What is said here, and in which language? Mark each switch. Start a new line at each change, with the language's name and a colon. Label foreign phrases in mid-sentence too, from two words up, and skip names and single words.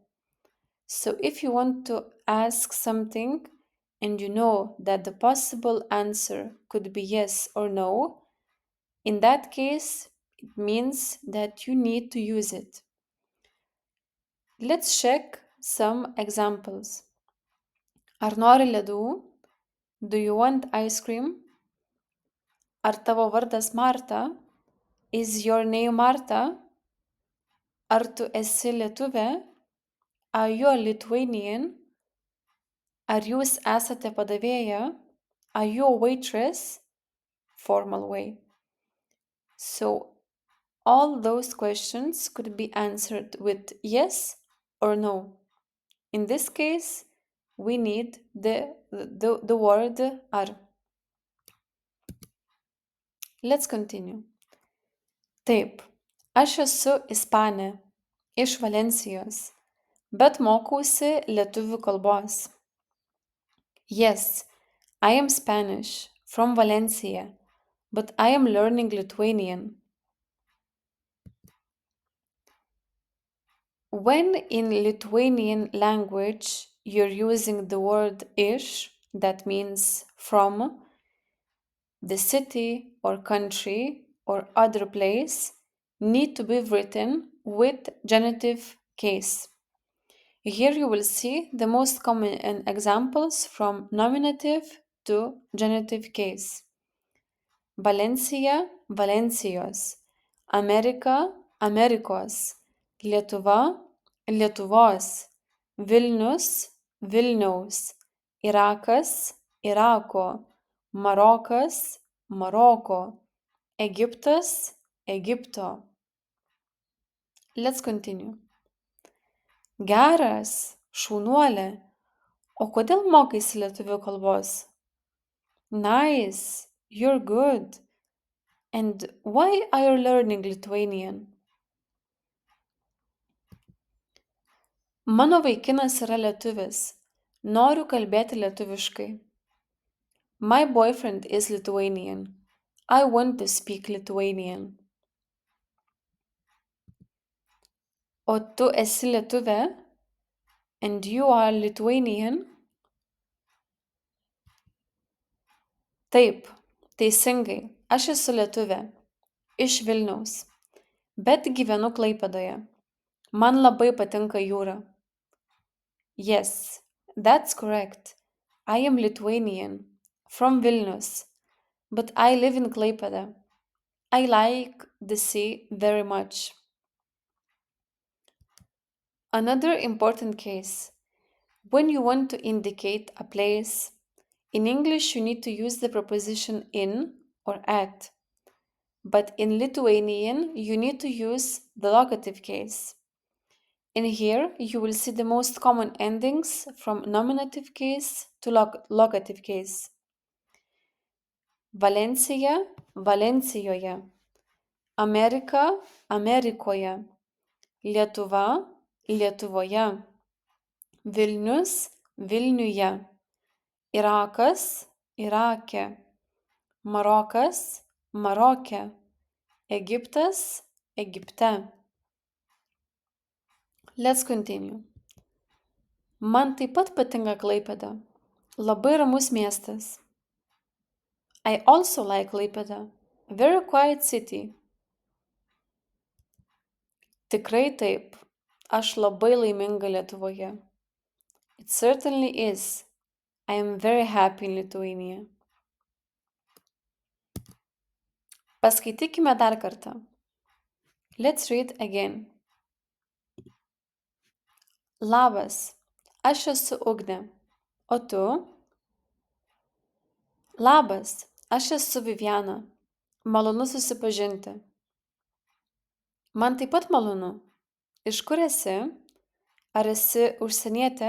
English: So if you want to ask something and you know that the possible answer could be yes or no, in that case, it means that you need to use it. Let's check some examples.
Lithuanian: Ar nori ledų?
English: Do you want ice cream?
Lithuanian: Ar tavo vardas Marta?
English: Is your name Marta?
Lithuanian: Ar tu esi lietuvė?
English: Are you a Lithuanian?
Lithuanian: Ar jūs esate padavėja?
English: Are you a waitress? Formal way. So, all those questions could be answered with yes or no. In this case, we need the word ar. Let's continue.
Lithuanian: Taip, aš esu Ispanė, iš Valencijos, bet mokausi lietuvių kalbos.
English: Yes, I am Spanish, from Valencia, but I am learning Lithuanian. When in Lithuanian language you're using the word iš, that means from, the city or country or other place need to be written with genitive case. Here you will see the most common examples from nominative to genitive case. Valencia,
Lithuanian: Valencijos, Amerika, Amerikos, Lietuva, Lietuvos, Vilnius, Vilniaus, Irakas, Irako, Marokas, Maroko, Egiptas, Egipto.
English: Let's continue.
Lithuanian: Geras, šaunuolė. O kodėl mokaisi lietuvių kalbos?
English: Nice, you're good. And why are you learning Lithuanian?
Lithuanian: Mano vaikinas yra lietuvis. Noriu kalbėti lietuviškai.
English: My boyfriend is Lithuanian. I want to speak Lithuanian.
Lithuanian: O tu esi lietuvė?
English: And you are Lithuanian?
Lithuanian: Taip, teisingai. Aš esu lietuvė. Iš Vilniaus. Bet gyvenu Klaipėdoje. Man labai patinka jūra.
English: Yes, that's correct. I am Lithuanian, from Vilnius, but I live in Klaipėda. I like the sea very much. Another important case. When you want to indicate a place, in English you need to use the preposition in or at. But in Lithuanian you need to use the locative case. In here you will see the most common endings from nominative case to locative case.
Lithuanian: Valencija, Valencijoje. Amerika, Amerikoje. Lietuva, Lietuvoje. Vilnius, Vilniuje. Irakas, Irake. Marokas, Maroke. Egiptas, Egipte.
English: Let's continue.
Lithuanian: Man taip pat patinka Klaipėda. Labai ramus miestas.
English: I also like Klaipėda. Very quiet city.
Lithuanian: Tikrai taip. Aš labai laiminga Lietuvoje.
English: It certainly is. I am very happy in Lithuania.
Lithuanian: Paskaitykime dar kartą.
English: Let's read again.
Lithuanian: Labas, aš esu Ugnė. O tu? Labas, aš esu Viviana. Malonu susipažinti. Man taip pat malonu. Iš kur esi? Ar esi užsienietė?